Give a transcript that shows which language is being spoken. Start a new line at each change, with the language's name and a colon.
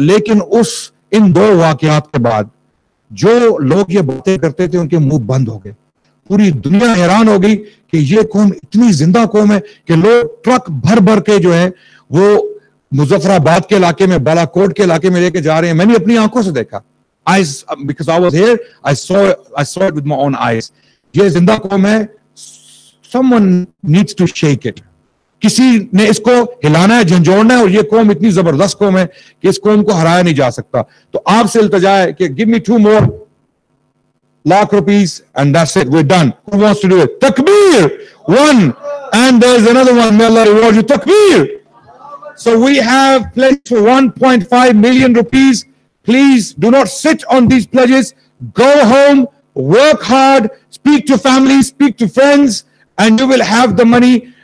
Hindi: लेकिन इन 2 वाकयात के बाद जो लोग ये बातें करते थे उनके मुंह बंद हो गए. पूरी दुनिया हैरान हो गई कि ये कौम इतनी जिंदा कौम है कि लोग ट्रक भर भर के जो है वो मुजफ्फराबाद के इलाके में, बालाकोट के इलाके में लेके जा रहे हैं. मैंने अपनी आंखों से देखा.
English: Because I was here, I saw it with my own eyes.
Hindi: ये जिंदा कौम है.
English: Someone needs to shake it.
Hindi: किसी ने इसको हिलाना है, झंझोड़ना है, और ये कौम इतनी जबरदस्त कौम है कि इस कौम को हराया नहीं जा सकता. तो आपसे इल्तिजा है कि
English: Give me 2 more lakh rupees and that's it, we're done. Who wants to do it? Takbir. 1, and there's another one. May Allah reward you. Takbir. So we have pledged for 1.5 million rupees. Please do not sit on these pledges. Go home, work hard, speak to family, speak to friends, and you will have the money.